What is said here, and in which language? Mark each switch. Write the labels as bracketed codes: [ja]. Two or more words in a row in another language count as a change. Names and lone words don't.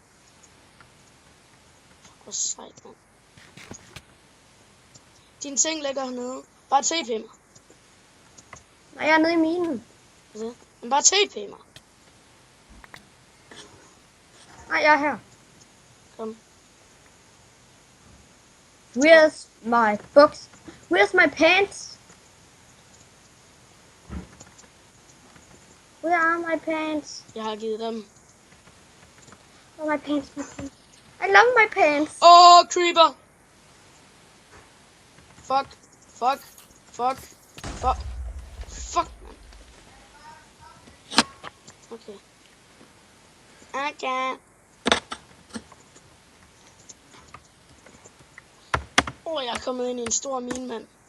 [da] Fuck, hvor sejt, mand. Din ting ligger hernede. Bare TP mig. Nej, jeg er nede i minen. Altså, men bare TP mig. Nej, jeg er her. Kom. [en] Where's my books? Where's my pants? Where are my pants? [da] Jeg har givet dem. [en] Oh, my pants, my pants. I love my pants. Creeper! Fuck. Man. Okay. [da] Jeg er kommet ind i en stor mine, mand.